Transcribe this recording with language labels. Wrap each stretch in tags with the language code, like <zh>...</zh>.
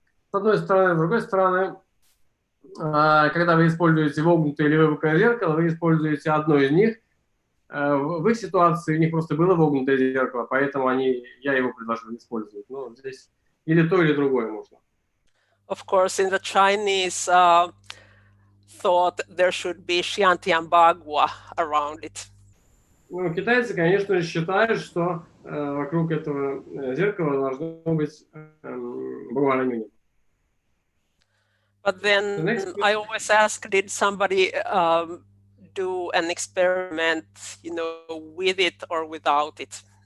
<ru>С одной стороны, с другой стороны, когда вы используете вогнутое или выпуклое зеркало, вы используете одно из них. В их ситуации у них просто было вогнутое зеркало, поэтому я его предложил использовать. Но здесь или то, или другое можно.</ru> <en>Of course, in the Chinese thought there should be Xiantianbagua around it.</en> <ru>Ну, китайцы, конечно же, считают, что вокруг этого зеркала должно быть Багуа-ранюнь.</ru> <en>But then I always ask, did somebody do an experiment, you know, with it or without it?</en>